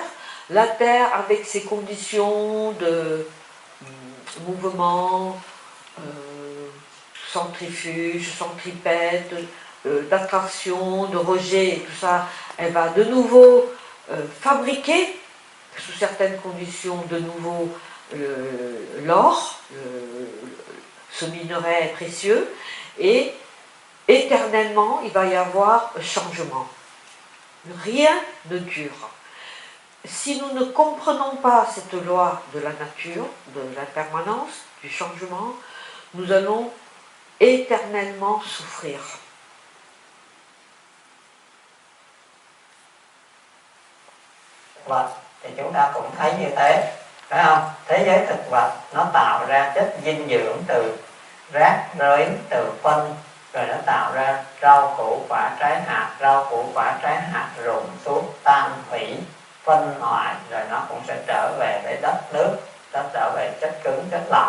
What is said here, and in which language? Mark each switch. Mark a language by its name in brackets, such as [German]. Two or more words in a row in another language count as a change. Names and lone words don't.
[French] La terre, avec ses conditions de mouvement, centrifuge, centripète, d'attraction, de rejet et tout ça, elle va de nouveau fabriquer, sous certaines conditions, de nouveau l'or, ce minerai précieux, et éternellement il va y avoir changement. Rien ne dure. Si nous ne comprenons pas cette loi de la nature, de l'impermanence, du changement, nous allons éternellement souffrir. [Vietnamese] Vật thì chúng ta cũng thấy như thế, phải không? Thế giới thực vật nó tạo ra chất dinh dưỡng từ rác rưới, từ phân, rồi nó tạo ra rau củ quả trái hạt, rau củ quả trái hạt rụng xuống tan hủy, phân hoại, rồi nó cũng sẽ trở về với đất nước, nó trở về chất cứng, chất lỏng.